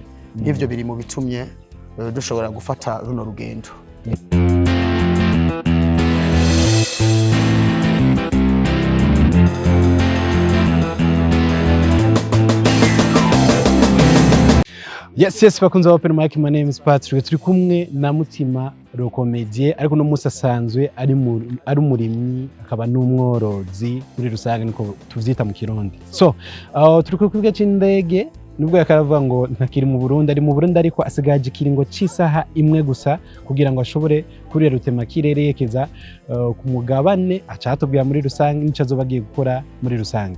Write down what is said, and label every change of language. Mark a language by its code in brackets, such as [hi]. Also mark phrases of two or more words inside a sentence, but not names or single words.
[rn] Ivyo biri mu bitumye dushobora gufata runo rugendo. [en] Yes, bakunze open mic. My name is Patrick. [rn] Turi kumwe na Mutima le Comedien, ariko no musa asanzwe ari umurimyi akaba n'umworozi muri rusange niko tuvyita mu Kirundi. So, turi ku kibuga c'indege nubwo yakaravuga ngo ntakiri mu Burundi, ari mu Burundi ariko asigaje ikiringo c'isaha imwe gusa kugira ngo ashobore kurira Mutima yerekeza ku mugabane acatubwira muri rusange n'ico azobagiye gukora muri rusange.